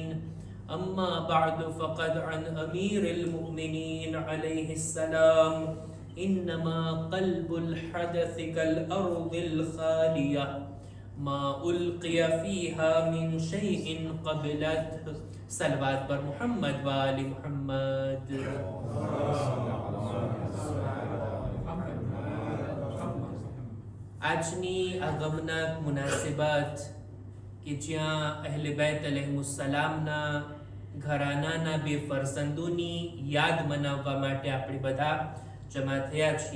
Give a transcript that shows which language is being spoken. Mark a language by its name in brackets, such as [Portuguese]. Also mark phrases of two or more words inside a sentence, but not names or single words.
[Arabic] أما بعد فقد عن أمير المؤمنين عليه السلام إنما قلب الحدث كالأرض الخالية ما ألقي فيها من شيء قبلته. [Urdu] صلوات پر [Arabic] محمد وآل محمد. [Gujarati] આજની આ ગમનાક મુનાસિબત કે જ્યાં અહેલે બેત अलैहिस्सलामના ઘરાનાના બે ફરઝંદોની યાદ મનાવવા માટે આપણે બધા જમા થયા છીએ।